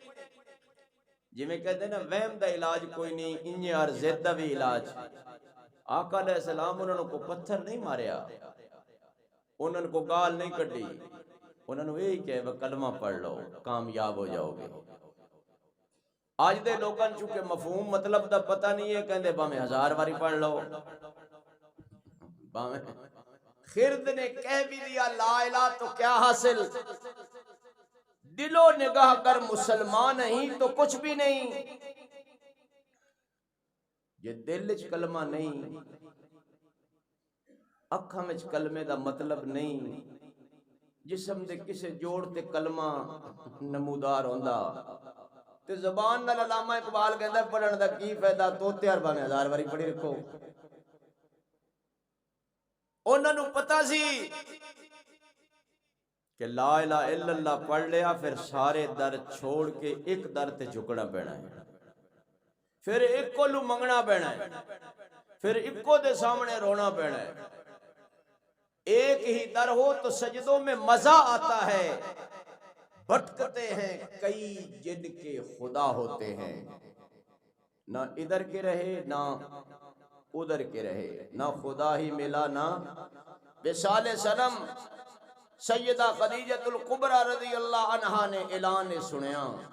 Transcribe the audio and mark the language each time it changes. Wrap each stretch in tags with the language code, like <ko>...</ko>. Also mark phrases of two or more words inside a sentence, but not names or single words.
<pa>جی میں کہتے ہیں نا وہم دا علاج کوئی نہیں، انجے اور زد دا بھی علاج۔</pa> <ur>آقا علیہ السلام انہوں کو پتھر نہیں ماریا، انہوں کو گال نہیں کٹی، انہوں نے یہی کہے وہ کلمہ پڑھ لو کامیاب ہو جاؤ گے۔</ur> <pa>آج دے لوگاں چونکہ مفہوم مطلب دا پتہ نہیں ہے، کہندے باویں 1000 باری پڑھ لو، باویں</pa> <ur>خرد نے کہہ بھی دیا لا الہ تو کیا حاصل، دل و نگاہ کر مسلمان ہی تو کچھ بھی نہیں،</ur> <pa>یہ دل وچ کلمہ نہیں، اکھاں وچ کلمے دا مطلب نہیں، جسم دے کسے جوڑ تے کلمہ نمودار ہوندا تے زبان نال علامہ اقبال کہندا پڑھن دا کی فائدہ توتے ارباں نے 1000 واری پڑھی رکھو انہاں نوں پتہ سی کہ</pa> <ar>لا الہ الا اللہ</ar> <pa>پڑھ لیا پھر سارے در چھوڑ کے ایک در تے جھکنا پینا ہے پھر ایک کو لو منگنا پینا ہے پھر ایک کو دے سامنے رونا پینا ہے</pa> <ur>ایک ہی در ہو تو سجدوں میں مزہ آتا ہے بھٹکتے ہیں کئی جن کے خدا ہوتے ہیں نہ ادھر کے رہے نہ ادھر کے رہے نہ خدا ہی ملا نہ وصال صنم سیدہ خدیجۃ الکبریٰ رضی اللہ عنہا نے اعلان سنیا</ur>